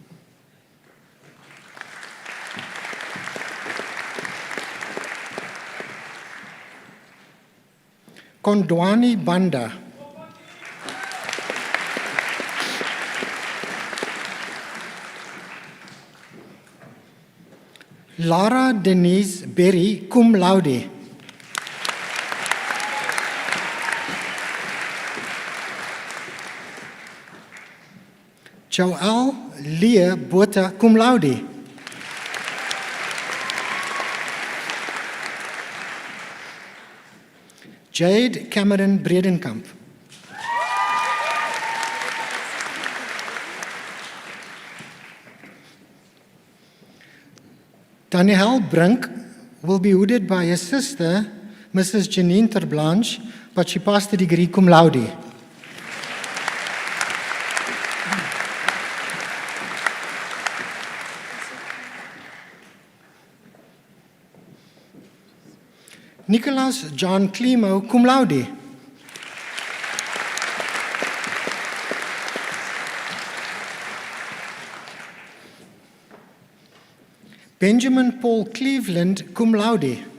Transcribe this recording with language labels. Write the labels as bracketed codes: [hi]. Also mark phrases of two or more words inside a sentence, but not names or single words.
[en] Kondwani Banda. Lara Denise Berry, [la] cum laude. [en] Joel Leah Botha, [la] cum laude. [en] Jade Cameron Bredenkamp. Danielle Brink will be hooded by her sister, Mrs. Janine Terblanche, but she passed the degree [la] cum laude. [en] Nicholas John Klimo, [la] cum laude. [en] Benjamin Paul Cleveland, [la] cum laude.